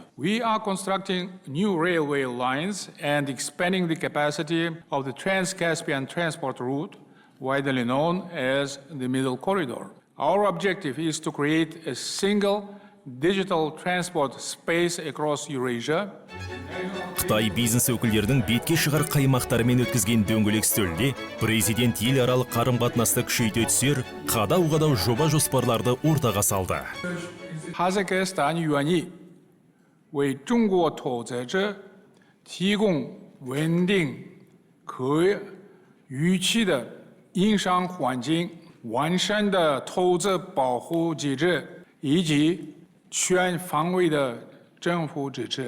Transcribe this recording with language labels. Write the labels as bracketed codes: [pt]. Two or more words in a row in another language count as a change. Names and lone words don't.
[en] We are constructing new railway lines and expanding the capacity of the Trans-Caspian transport route, widely known as the Middle Corridor. Our objective is to create a single digital transport space across Eurasia. [kk] Қытай бизнес өкілдердің бетке шығар қаймақтарымен өткізген дөңгелек үстелде президент ел аралық қарым-қатынасты күшейте түсер қадау-қадау жоба жоспарларды ортаға салды. [zh] 哈萨克斯坦愿意为中国投资者提供稳定、可预期的营商环境、完善的投资保护机制以及全方位的政府支持。